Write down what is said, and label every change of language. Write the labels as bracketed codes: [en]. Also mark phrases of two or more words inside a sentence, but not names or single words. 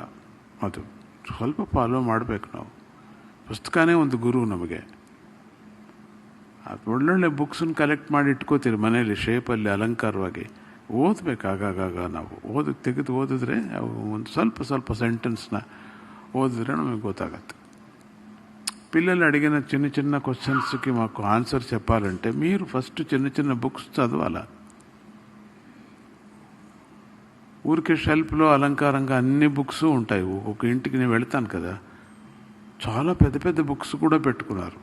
[kn] ಅದು ಸ್ವಲ್ಪ ಫಾಲೋ ಮಾಡಬೇಕು ನಾವು. ಪುಸ್ತಕನೇ ಒಂದು ಗುರು ನಮಗೆ. ಅದು ಒಳ್ಳೊಳ್ಳೆ ಬುಕ್ಸನ್ನು ಕಲೆಕ್ಟ್ ಮಾಡಿ ಇಟ್ಕೋತೀರಿ ಮನೇಲಿ, ಶೇಪಲ್ಲಿ ಅಲಂಕಾರವಾಗಿ. ಓದಬೇಕು ಆಗಾಗ. ನಾವು ತೆಗೆದು ಓದಿದ್ರೆ ಒಂದು ಸ್ವಲ್ಪ ಸೆಂಟೆನ್ಸ್ನ ಓದಿದ್ರೆ ನಮಗೆ ಗೊತ್ತಾಗತ್ತೆ. [te] పిల్లలు అడిగిన చిన్న చిన్న క్వశ్చన్స్కి మాకు ఆన్సర్ చెప్పాలంటే మీరు ఫస్ట్ చిన్న చిన్న బుక్స్ చదవాలా. ఊరికే షెల్ఫ్లో అలంకారంగా అన్ని బుక్స్ ఉంటాయి. ఒక్కొక్క ఇంటికి నేను వెళ్తాను కదా, చాలా పెద్ద పెద్ద బుక్స్ కూడా పెట్టుకున్నారు.